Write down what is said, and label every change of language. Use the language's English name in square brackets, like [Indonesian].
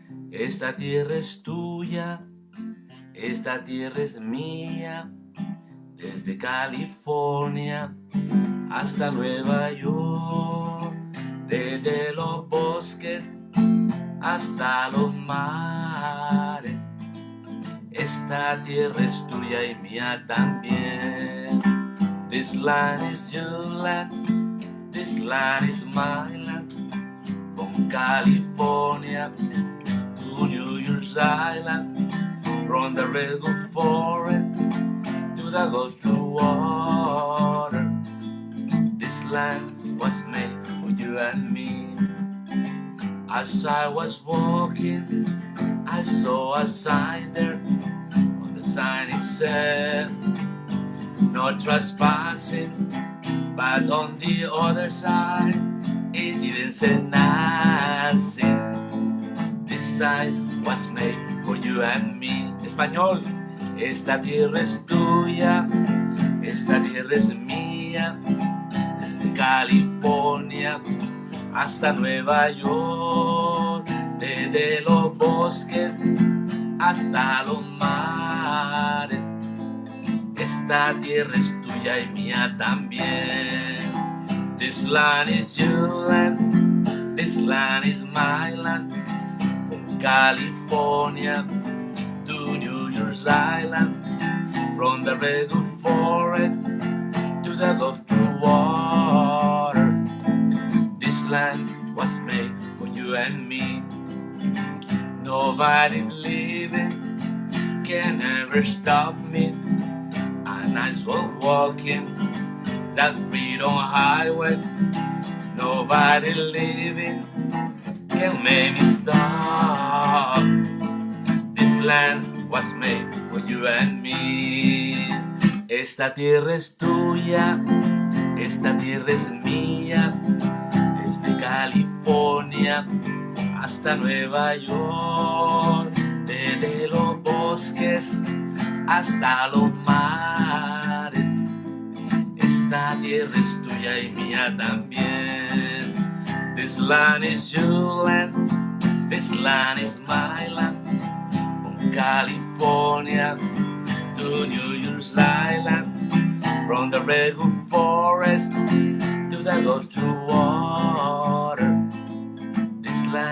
[Spanish] Esta tierra es tuya, esta tierra es mía, desde California hasta Nueva York, desde los bosques hasta los mares. Esta tierra es tuya y mía también. [English] This land is your land, this land is my land. From California to New Year's Island, from the redwood forest to the Gulf Blue water. This land was made for you and me. As I was walking, I saw a sign there. On the sign it said, no trespassing. But on the other side, it didn't say nothing. This sign was made for you and me. [Spanish] Español. Esta tierra es tuya, esta tierra es mía. Desde California hasta Nueva York, desde los bosques hasta los mares. Esta tierra es tuya y mía también. [English] This land is your land, this land is my land. From California to New Year's Island, from the redwood forest to the Gulf Blue water. This land was made for you and me. Nobody living can ever stop me. And I was walking that freedom highway. Nobody living can make me stop. This land was made for you and me. [Spanish] Esta tierra es tuya, esta tierra es mía. Desde California hasta Nueva York, desde los bosques hasta los mares. Esta tierra es tuya y mía también. [English] This land is your land, this land is my land. From California to New Year's Island, from the redwood forest to the Gulf Blue water. This